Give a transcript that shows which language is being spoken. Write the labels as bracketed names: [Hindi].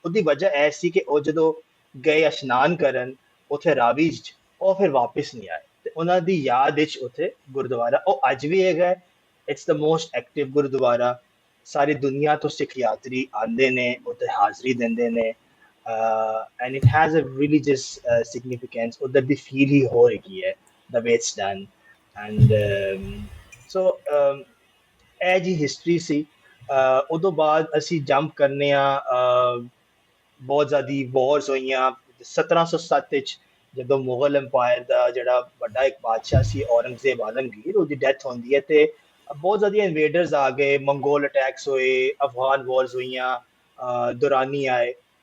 [Punjabi] ਉਹਦੀ ਵਜ੍ਹਾ ਇਹ ਸੀ ਕਿ ਉਹ ਜਦੋਂ ਗਏ ਇਸ਼ਨਾਨ ਕਰਨ ਉੱਥੇ ਰਾਵੀ 'ਚ, ਉਹ ਫਿਰ ਵਾਪਿਸ ਨਹੀਂ ਆਏ। ਤੇ ਉਹਨਾਂ ਦੀ ਯਾਦ ਵਿੱਚ ਉੱਥੇ ਗੁਰਦੁਆਰਾ ਉਹ ਅੱਜ ਵੀ ਹੈਗਾ। [English] it's the most active [Punjabi] Gurdwara. ਸਾਰੀ ਦੁਨੀਆ ਤੋਂ ਸਿੱਖ ਯਾਤਰੀ ਆਉਂਦੇ ਨੇ, ਉੱਥੇ ਹਾਜ਼ਰੀ ਦਿੰਦੇ ਨੇ। [English] And it has a religious significance. [Punjabi] ਉਧਰ ਦੀ ਫੀਲ ਹੀ ਹੋ ਰਹੀ ਹੈ, [English] the way it's done. And so [Punjabi] ਇਹ ਜੀ ਹਿਸਟਰੀ ਸੀ। ਉਦੋਂ ਬਾਅਦ ਅਸੀਂ ਜੰਪ ਕਰਨੇ ਆ, ਬਹੁਤ ਜ਼ਿਆਦਾ ਵਾਰਸ ਹੋਈਆਂ 1707 ਵਿੱਚ, ਜਦੋਂ ਮੁਗਲ ਅੰਪਾਇਰ ਦਾ ਜਿਹੜਾ ਵੱਡਾ ਇੱਕ ਬਾਦਸ਼ਾਹ ਸੀ ਔਰੰਗਜ਼ੇਬ ਆਲਮਗੀਰ, ਉਹਦੀ ਡੈਥ ਹੁੰਦੀ ਹੈ ਤੇ ਬਹੁਤ ਜ਼ਿਆਦਾ ਇਨਵੇਡਰਸ ਆ ਗਏ, ਮੰਗੋਲ ਅਟੈਕਸ ਹੋਏ, ਅਫਗਾਨ ਵਾਰਸ ਹੋਈਆਂ, ਦੁਰਾਨੀ ਆਏ।